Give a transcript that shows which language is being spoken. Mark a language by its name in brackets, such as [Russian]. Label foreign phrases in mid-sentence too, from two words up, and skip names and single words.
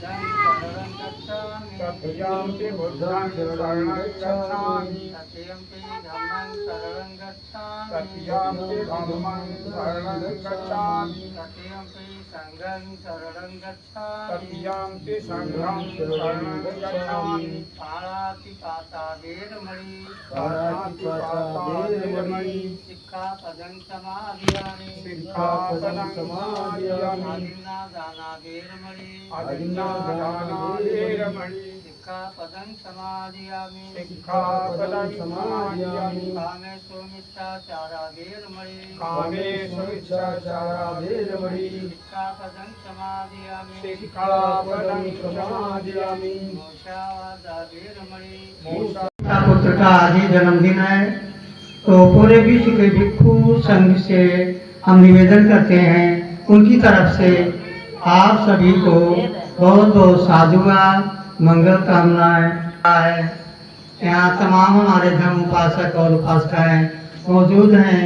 [Pali] तथ्यम्पि बुद्धं शरणं गच्छामि तथ्यम्पि धम्मं शरणं गच्छामि तथ्यम्पि धम्मं शरणं गच्छामि तथ्यम्पि संघं शरणं गच्छामि तथ्यम्पि संघं शरणं गच्छामि पाणातिपाता वेरमणि पाणातिपाता वेरमणि सिक्खापदं समादियामि सिक्खापदं समादियामि आदिन्नादाना वेरमणि अदिन्नादाना वेरमणि सिक्खापदं समादियामि सिक्खापदं समादियामि कामेषु मिथ्याचारा वेरमणि कामेषु मिथ्याचारा वेरमणि सिक्खापदं समादियामि सिक्खापदं समादियामि मोक्षावादा वेरमणि मोक्षा [Hindi] पुत्र का आज ही जन्मदिन है, तो पूरे विश्व के भिक्षु संघ से हम निवेदन करते हैं, उनकी तरफ से आप सभी को बहुत बहुत साधुवाद मंगल कामनाएं है। यहाँ तमाम हमारे धर्म उपासक और उपासिकाएं मौजूद हैं।